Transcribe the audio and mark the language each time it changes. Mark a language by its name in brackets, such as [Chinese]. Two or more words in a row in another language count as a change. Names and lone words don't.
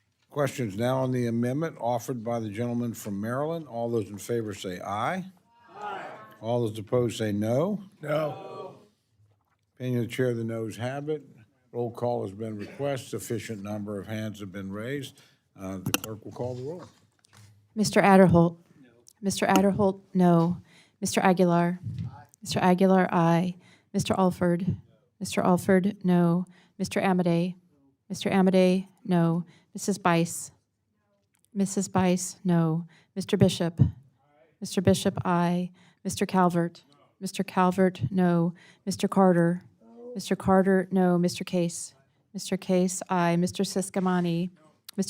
[English] Questions now on the amendment offered by the gentleman from Maryland. All those in favor say aye. Aye. All those opposed say no. No. Opinion of the chair, the noes have it. Roll call has been requested. Sufficient number of hands have been raised. The clerk will call the roll. Mr. Adderholt? No. Mr. Adderholt, no. Mr. Aguilar? Mr. Aguilar, aye. Mr. Alford? Mr. Alford, no. Mr. Amadei? Mr. Amadei, no. Mrs. Bice? Mrs. Bice, no. Mr. Bishop? Mr. Bishop, aye. Mr. Calvert? Mr. Calvert, no. Mr. Carter? Mr. Carter, no. Mr. Case? Mr. Case, aye. Mr. Siscamani? Mr.